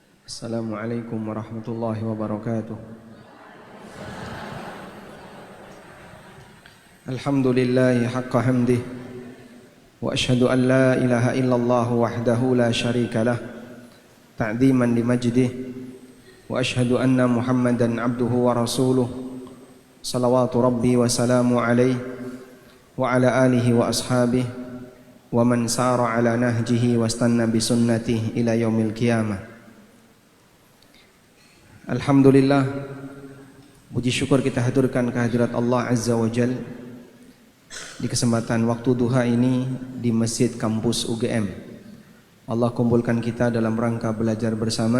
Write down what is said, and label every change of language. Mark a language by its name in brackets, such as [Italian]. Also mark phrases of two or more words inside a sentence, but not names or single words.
[Arabic] السلام عليكم ورحمة الله وبركاته. الحمد لله حق حمده وأشهد أن لا إله إلا الله وحده لا شريك له تعظيما لمجده وأشهد أن محمدا عبده ورسوله صلوات ربي وسلامه عليه وعلى آله وأصحابه ومن سار على نهجه واستن بسنته إلى يوم القيامة. [Indonesian] Alhamdulillah, puji syukur kita haturkan kehadirat Allah [Arabic] عز وجل [Indonesian] di kesempatan waktu duha ini di Masjid Kampus UGM. Allah kumpulkan kita dalam rangka belajar bersama.